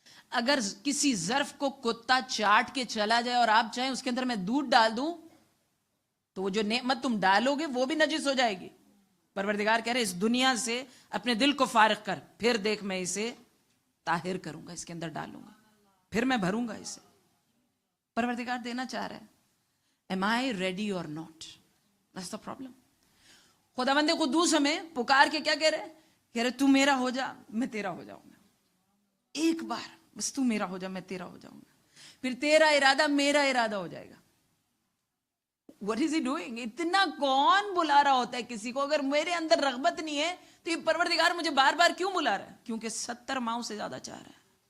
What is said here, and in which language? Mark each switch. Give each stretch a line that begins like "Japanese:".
Urdu: اگر کسی ظرف کو کتا چاٹ کے چلا جائے اور آپ چاہیں اس کے اندر میں دودھ ڈال دوں تو وہ جو نعمت تم ڈالو گے وہ بھی نجس ہو جائے گی. پروردگار کہہ رہے اس دنیا سے اپنے دل کو فارغ کر، پھر دیکھ میں اسے طاہر کروں گا، اس کے اندر ڈالوں گا، پھر میں بھروں گا اسے. پروردگار دینا چاہ رہا ہے.
English: Am I ready or not؟ That's the problem.
Urdu: خداوند قدوس ہمیں پکار کے کیا کہہ رہے تو میرا ہو جا، میں تیرا ہو جاؤں گا. ایک بار بس تو میرا ہو جا، میں تیرا ہو جاؤں گا، پھر تیرا ارادہ میرا ارادہ ہو جائے گا.
English: What is he doing؟
Urdu: اتنا کون بلا رہا ہوتا ہے کسی کو؟ اگر میرے اندر رغبت نہیں ہے تو یہ پروردگار مجھے بار بار کیوں بلا رہا ہے؟ کیونکہ 70 ماؤں سے زیادہ چاہ رہا ہے.